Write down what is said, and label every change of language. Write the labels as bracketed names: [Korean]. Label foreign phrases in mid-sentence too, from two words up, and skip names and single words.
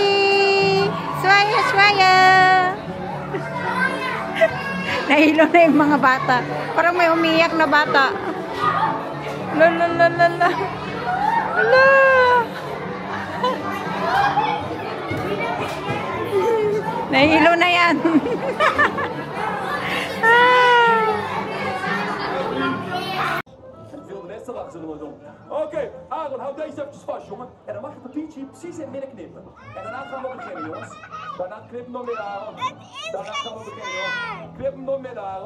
[Filipino] Swaya, swaya! Nahilo na yung mga bata. Parang may umiyak na bata. Lalalala. Ala! Nahilo na yan. [Dutch] Veel de rest erachter zullen we doen. Oké, Aaron, houd deze eventjes vast, jongen. En dan mag je papiertje hier precies in het midden knippen. En daarna gaan we beginnen, jongens. Daarna knip hem door midden, Aaron. Daarna gaan we beginnen, jongen. Knip hem door midden, Aaron.